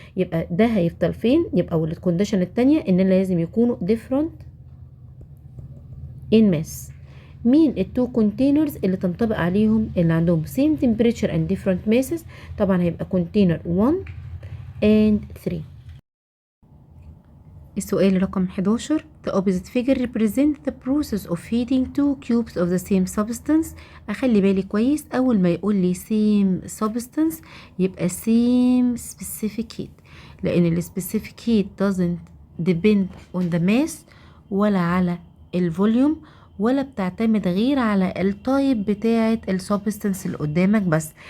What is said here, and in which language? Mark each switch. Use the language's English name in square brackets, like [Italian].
[Arabic] يبقى ده هيفضل فين؟ يبقى والكونديشن الثانيه ان لازم يكونوا different in mass. مين التو كونتينرز اللي تنطبق عليهم اللي عندهم [English] same temperature and different masses؟ [Arabic] طبعا هيبقى كونتينر 1 and 3. السؤال رقم 11. [English] The opposite figure represents the process of heating two cubes of the same substance. [Arabic] أخلي بالي كويس، أول ما يقول لي same substance يبقى same specific heat، لأن ال specific heat [English] doesn't depend on the mass [Arabic] ولا على الفوليوم ولا بتعتمد غير على التايب بتاعة السبستنس اللي قدامك بس.